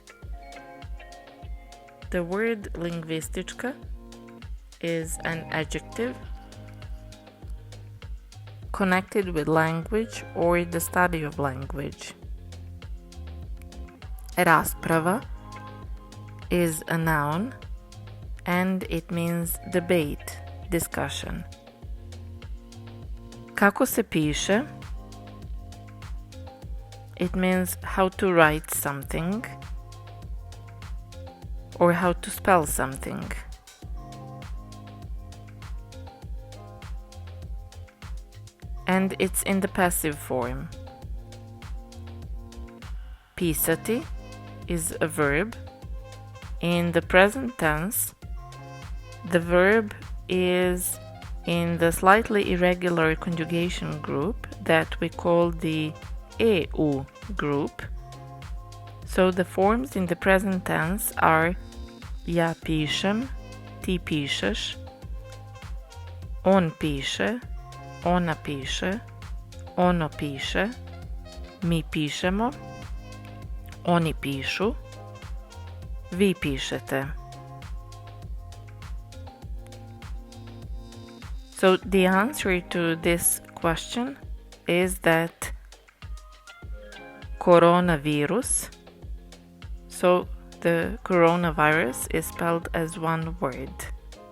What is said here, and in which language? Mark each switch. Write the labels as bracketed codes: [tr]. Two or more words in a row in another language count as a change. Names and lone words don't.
[en] The word lingvistička is an adjective connected with language or the study of language. Rasprava is a noun and it means debate, discussion. [hr] Kako se piše? [en] It means how to write something or how to spell something. And it's in the passive form. Pisati is a verb. In the present tense, the verb is in the slightly irregular conjugation group that we call the EU group. So the forms in the present tense are [hr] ja pišem, ti pišeš, on piše, ona piše, ono piše, mi pišemo, oni pišu, vi pišete. [en] So the answer to this question is that koronavirus, so the coronavirus is spelled as one word.